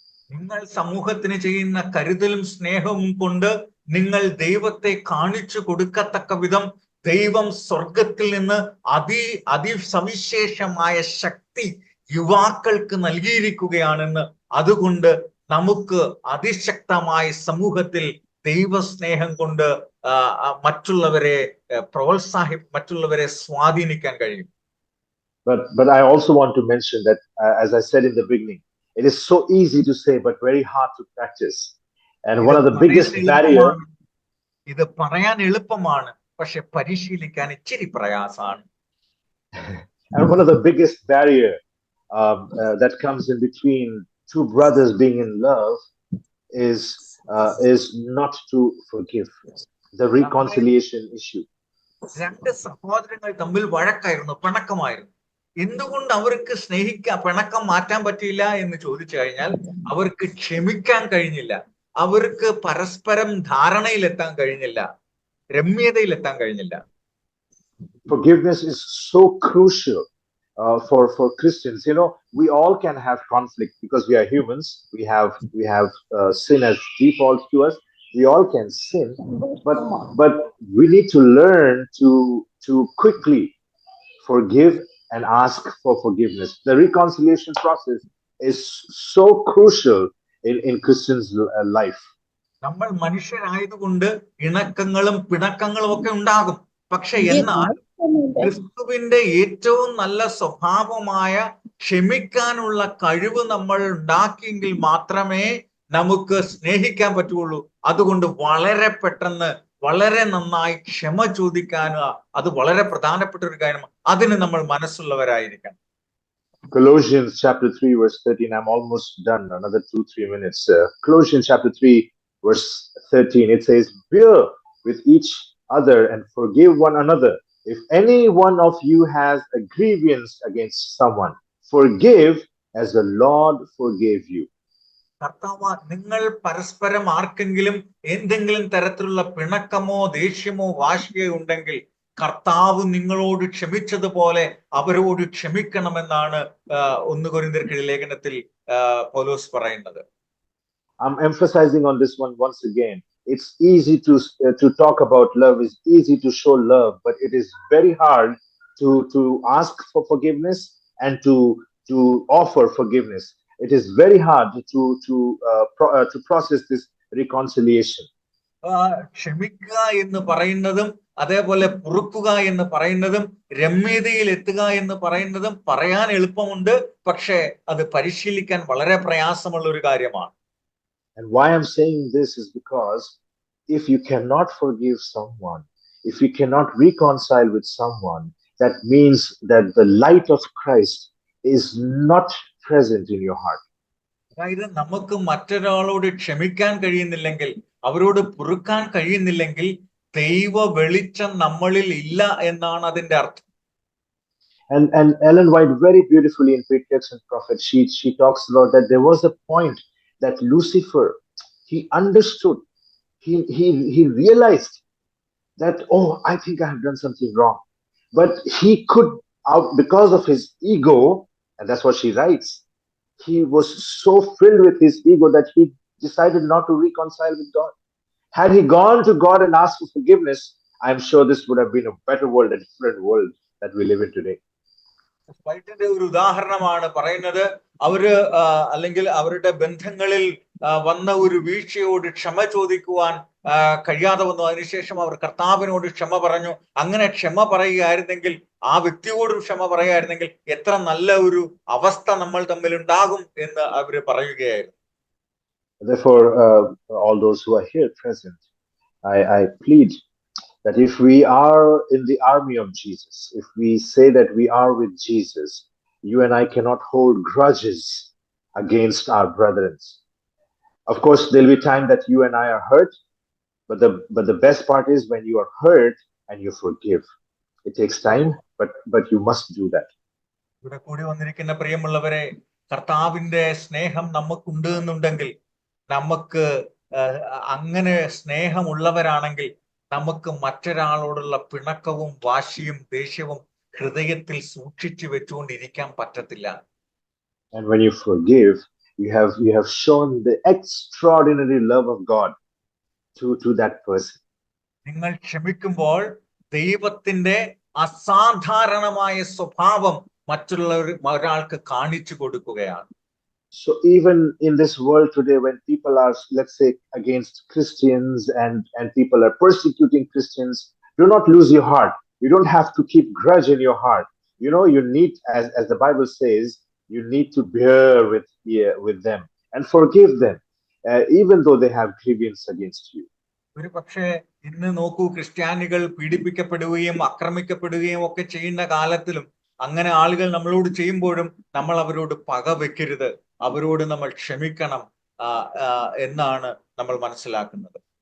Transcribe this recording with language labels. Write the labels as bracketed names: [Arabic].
[Malayalam] നിങ്ങൾ സമൂഹത്തിന് ചെയ്യുന്ന കരുതലും സ്നേഹവും കൊണ്ട് നിങ്ങൾ ദൈവത്തെ കാണിച്ചു കൊടുക്കത്തക്ക വിധം ദൈവം സ്വർഗത്തിൽ നിന്ന് അതിസവിശേഷമായ ശക്തി യുവാക്കൾക്ക് നൽകിയിരിക്കുകയാണെന്ന്, അതുകൊണ്ട് നമുക്ക് അതിശക്തമായ സമൂഹത്തിൽ ദൈവസ്നേഹം കൊണ്ട് മറ്റുള്ളവരെ മറ്റുള്ളവരെ സ്വാധീനിക്കാൻ കഴിയും. [English] But I also want to mention that as I said in the beginning, it is so easy to say but very hard to practice. And one of the biggest barriers, [Malayalam] ഇത് പറയാൻ എളുപ്പമാണ്, പക്ഷെ പരിശീലിക്കാൻ ഇച്ചിരി പ്രയാസമാണ്. [English] And one of the biggest barrier that comes in between two brothers being in love is not to forgive, the reconciliation issue. [Malayalam] രണ്ട് സഹോദരങ്ങൾ തമ്മിൽ വഴക്കായിരുന്നു, പിണക്കമായിരുന്നു. എന്തുകൊണ്ട് അവർക്ക് പിണക്കം മാറ്റാൻ പറ്റിയില്ല എന്ന് ചോദിച്ചു കഴിഞ്ഞാൽ അവർക്ക് ക്ഷമിക്കാൻ കഴിഞ്ഞില്ല, അവർക്ക് പരസ്പരം ധാരണയിലെത്താൻ കഴിഞ്ഞില്ല, രമ്യതയിലെത്താൻ കഴിഞ്ഞില്ല. [English] Forgiveness is so crucial for Christians. You know, we all can have conflict because we are humans. We have sin as default to us. We all can sin, but we need to learn to quickly forgive and ask for forgiveness. The reconciliation process is so crucial in Christians' life. [Malayalam] നമ്മൾ മനുഷ്യരായതുകൊണ്ട് ഇണക്കങ്ങളും പിണക്കങ്ങളും ഒക്കെ ഉണ്ടാകും. പക്ഷെ എന്നാൽ ക്രിസ്തുവിന്റെ ഏറ്റവും നല്ല സ്വഭാവമായ ക്ഷമിക്കാനുള്ള കഴിവ് നമ്മൾ ഉണ്ടാക്കിയെങ്കിൽ മാത്രമേ നമുക്ക് സ്നേഹിക്കാൻ പറ്റുള്ളൂ. അതുകൊണ്ട് വളരെ പെട്ടെന്ന് വളരെ നന്നായി ക്ഷമ ചോദിക്കാനും അത് വളരെ പ്രധാനപ്പെട്ട ഒരു കാര്യമാണ്. അതിന് നമ്മൾ മനസ്സുള്ളവരായിരിക്കണം. [English] Colossians chapter 3 verse 13. I'm almost done. Another 2-3 minutes. Colossians chapter 3 verse 13. It says, "Bear with each other and forgive one another. If any one of you has a grievance against someone, forgive as the Lord forgave you." [Malayalam] കർത്താവ്, നിങ്ങൾ പരസ്പരം ആർക്കെങ്കിലും എന്തെങ്കിലും തരത്തിലുള്ള പിണക്കമോ ദേഷ്യമോ വാശിയോ ഉണ്ടെങ്കിൽ കർത്താവ് നിങ്ങളോട് ക്ഷമിച്ചതുപോലെ അവരോട് ക്ഷമിക്കണമെന്നാണ് 1 കൊരിന്ത്യർക്ക് ലേഖനത്തിൽ പൗലോസ് പറയുന്നത്. [English] I'm emphasizing on this one once again. It's easy to talk about love. It's easy to show love, but it is very hard to ask for forgiveness and to offer forgiveness. It is very hard to process this reconciliation. [Malayalam] ക്ഷമിക്കുക എന്ന് പറയുന്നതും അതേപോലെ പൊറുക്കുക എന്ന് പറയുന്നതും രമ്യതയിൽ എത്തുക എന്ന് പറയുന്നതും പറയാൻ എളുപ്പമുണ്ട്, പക്ഷെ അത് പരിശീലിക്കാൻ വളരെ പ്രയാസമുള്ള ഒരു കാര്യമാണ്. [English] And why I'm saying this is because if you cannot forgive someone, if you cannot reconcile with someone, that means that the light of Christ is not present in your heart. [Malayalam] അതായത് നമുക്ക് മറ്റൊരാളോട് ക്ഷമിക്കാൻ കഴിയുന്നില്ലെങ്കിൽ, അവരോട് പൊറുക്കാൻ കഴിയുന്നില്ലെങ്കിൽ ദൈവ വെളിച്ചം നമ്മളിൽ ഇല്ല എന്നാണ് അതിന്റെ അർത്ഥം. [English] And Ellen White very beautifully in Patriarchs and Prophets, she talks about that there was a point that Lucifer, he understood, he realized that, oh, I think I have done something wrong, but he could, because of his ego, And that's what she writes. He was so filled with his ego that he decided not to reconcile with God. Had he gone to God and asked for forgiveness, I'm sure this would have been a better world, a different world that we live in today. [Malayalam] സ്പൈറ്റിന്റെ ഒരു ഉദാഹരണമാണ് പറയുന്നത്. അവര് അല്ലെങ്കിൽ അവരുടെ ബന്ധങ്ങളിൽ വന്ന ഒരു വീഴ്ചയോട് ക്ഷമ ചോദിക്കുവാൻ കഴിയാതെ വന്നു. അതിനുശേഷം അവർ കർത്താവിനോട് ക്ഷമ പറഞ്ഞു. അങ്ങനെ ക്ഷമ പറയുകയായിരുന്നെങ്കിൽ, ആ വ്യക്തിയോട് ക്ഷമ പറയുകയായിരുന്നെങ്കിൽ എത്ര നല്ല ഒരു അവസ്ഥ നമ്മൾ തമ്മിൽ ഉണ്ടാകും എന്ന് അവര് പറയുകയായിരുന്നു. [English] Therefore, all those who are here present, I plead that if we are in the army of Jesus, if we say that we are with Jesus, you and I cannot hold grudges against our brethren. Of course, there'll be time that you and I are hurt, but the best part is when you are hurt and you forgive. It takes time, but you must do that. [Malayalam] ഇവിടെ കൂടി വന്നിരിക്കുന്ന പ്രിയമുള്ളവരെ, കർത്താവിന്റെ സ്നേഹം നമുക്കുണ്ട് എന്നുണ്ടെങ്കിൽ, നമുക്ക് അങ്ങനെ സ്നേഹമുള്ളവരാണെങ്കിൽ നമുക്ക് മറ്റൊരാളോടുള്ള പിണക്കവും വാശിയും ദേഷ്യവും ഹൃദയത്തിൽ സൂക്ഷിച്ചു വെച്ചുകൊണ്ടിരിക്കാൻ പറ്റത്തില്ല. [English] And when you forgive, you have shown the extraordinary love of God to that person. [Malayalam] നിങ്ങൾ ക്ഷമിക്കുമ്പോൾ ദൈവത്തിന്റെ അസാധാരണമായ സ്വഭാവം ഒരാൾക്ക് കാണിച്ചു കൊടുക്കുകയാണ്. [English] So even in this world today, when people are, let's say, against Christians and people are persecuting Christians, do not lose your heart. You don't have to keep grudge in your heart. You know, you need, as the Bible says, you need to bear with them and forgive them, even though they have grievance against you. [Malayalam] ഒരു പക്ഷേ ഇന്ന് നോക്കൂ, ക്രിസ്ത്യാനികൾ പീഡിപ്പിക്കപ്പെടുകയും ആക്രമിക്കപ്പെടുകയും ഒക്കെ ചെയ്യുന്ന കാലത്തിലും അങ്ങനെ ആളുകൾ നമ്മളോട് ചെയ്യുമ്പോഴും നമ്മൾ അവരോട് പക വെക്കരുത്, അവരോട് നമ്മൾ ക്ഷമിക്കണം എന്നാണ് നമ്മൾ മനസ്സിലാക്കുന്നത്.